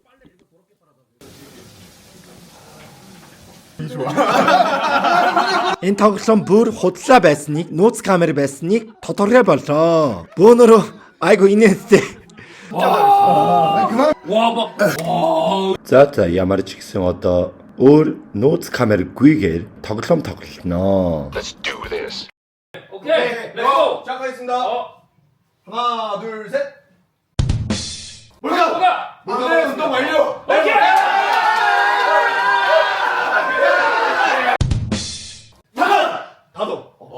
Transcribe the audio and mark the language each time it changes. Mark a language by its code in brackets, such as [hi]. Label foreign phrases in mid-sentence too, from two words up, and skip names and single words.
[mn] Энэ тоглоом бүр худлаа байсныг, нууц камер байсныг тодорхой болоо. Бөөнөрөө айгүй инээдтэй. За ямар ч гэсэн одоо өөр нууц камер гүйгээр тоглоом тоглолно. [en] Okay, let's go. [ko] 시작하겠습니다. 하나, 둘, 셋. 뭐가? 운동 완료. 오케이. 다도.